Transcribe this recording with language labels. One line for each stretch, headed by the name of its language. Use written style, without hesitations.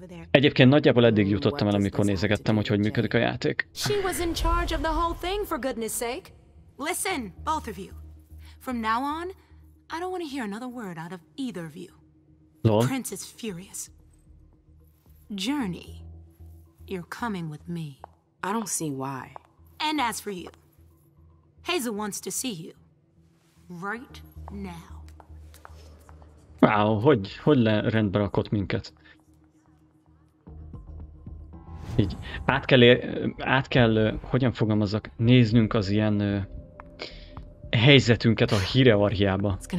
Hungarian: Egyébként nagyjából eddig jutottam el, amikor nézegettem, hogy működik a játék.
English: She was in charge of the whole thing, for goodness sake. Listen, both of you. From now on, I don't want to hear another word out of either of you. Lol. The prince is furious. Journey, you're coming with me. I don't see why. And as for you, Hazel wants to see you. Right now.
Hungarian: Wow, hogy rendbe rakott minket? Így át kell, hogyan fogalmazzak, néznünk az ilyen helyzetünket a hierarchiába.